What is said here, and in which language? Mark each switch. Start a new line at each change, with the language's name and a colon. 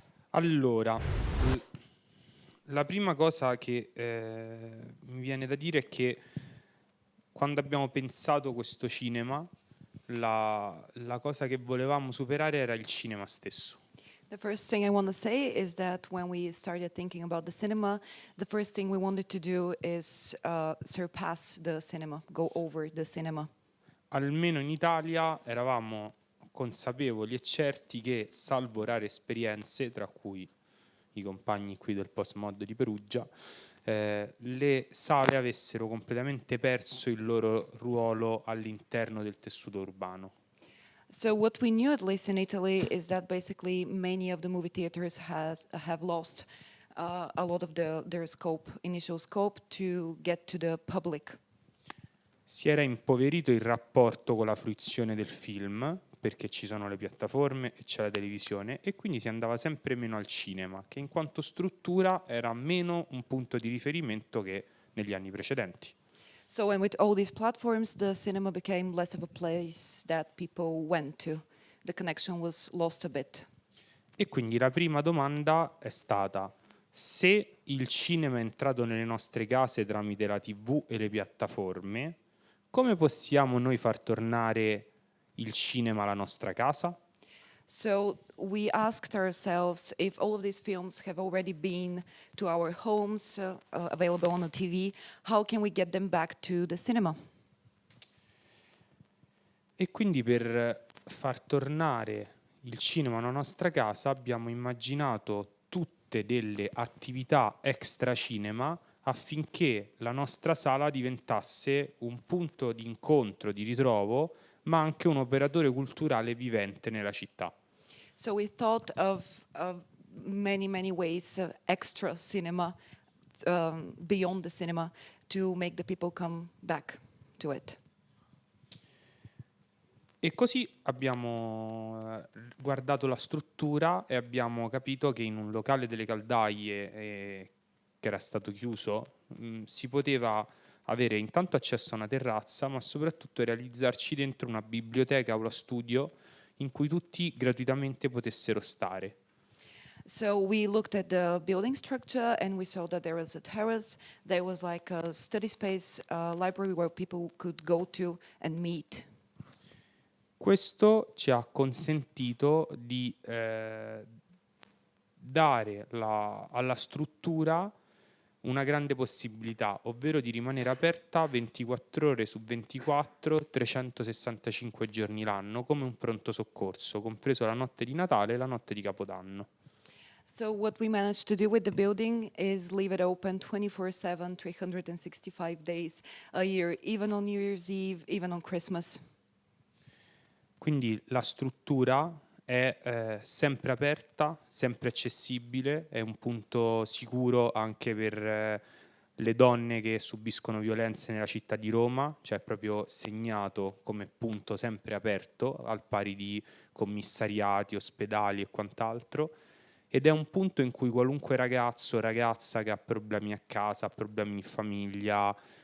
Italian: Allora, la prima cosa che mi viene da dire è che quando abbiamo pensato questo cinema, la cosa che volevamo superare era il cinema stesso.
English: The first thing I want to say is that when we started thinking about the cinema, the first thing we wanted to do is surpass the cinema, go over the cinema.
Italian: Almeno in Italia eravamo consapevoli e certi che, salvo rare esperienze, tra cui i compagni qui del Postmod di Perugia, le sale avessero completamente perso il loro ruolo all'interno del tessuto urbano.
English: So what we knew, at least in Italy, is that basically many of the movie theaters have lost a lot of their scope, initial scope, to get to the public.
Italian: Si era impoverito il rapporto con la fruizione del film, perché ci sono le piattaforme e c'è la televisione, e quindi si andava sempre meno al cinema, che in quanto struttura era meno un punto di riferimento che negli anni precedenti.
English: So and with all these platforms, the cinema became less of a place that people went to. The connection was lost a bit.
Italian: E quindi la prima domanda è stata: se il cinema è entrato nelle nostre case tramite la TV e le piattaforme, come possiamo noi far tornare il cinema alla nostra casa?
English: So we asked ourselves if all of these films have already been to our homes, available on the TV, how can we get them back to the cinema?
Italian: E quindi per far tornare il cinema alla nostra casa abbiamo immaginato tutte delle attività extra cinema affinché la nostra sala diventasse un punto di incontro, di ritrovo, ma anche un operatore culturale vivente nella città.
English: So we thought of many ways, extra cinema, beyond the cinema, to make the people come back to it.
Italian: E così abbiamo guardato la struttura e abbiamo capito che in un locale delle caldaie che era stato chiuso si poteva avere intanto accesso a una terrazza, ma soprattutto realizzarci dentro una biblioteca aula studio in cui tutti gratuitamente potessero stare.
English: So we looked at the building structure and we saw that there was a terrace, there was like a study space, library where people could go to and meet.
Italian: Questo ci ha consentito di dare alla struttura una grande possibilità, ovvero di rimanere aperta 24 ore su 24, 365 giorni l'anno, come un pronto soccorso, compreso la notte di Natale e la notte di Capodanno.
English: So what we managed to do with the building is leave it open 24/7, 365 days a year, even on New Year's Eve, even on Christmas.
Italian: Quindi la struttura è sempre aperta, sempre accessibile, è un punto sicuro anche per le donne che subiscono violenze nella città di Roma, cioè proprio segnato come punto sempre aperto, al pari di commissariati, ospedali e quant'altro, ed è un punto in cui qualunque ragazzo o ragazza che ha problemi a casa, ha problemi in famiglia,